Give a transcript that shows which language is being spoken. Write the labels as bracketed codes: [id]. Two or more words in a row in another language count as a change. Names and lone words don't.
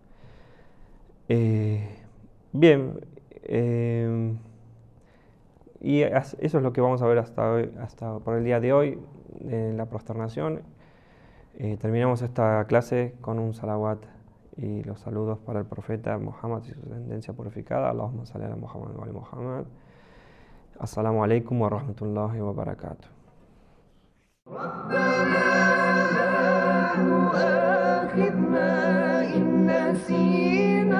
[es] Bien, y eso es lo que vamos a ver hasta por el día de hoy en la prosternación. Terminamos esta clase con un salawat y los saludos para el profeta Muhammad y su descendencia purificada. [ar] اللهم صل على محمد و آل محمد السلام عليكم و رحمة الله و بركاته. ربنا لا تؤاخذنا إن نسينا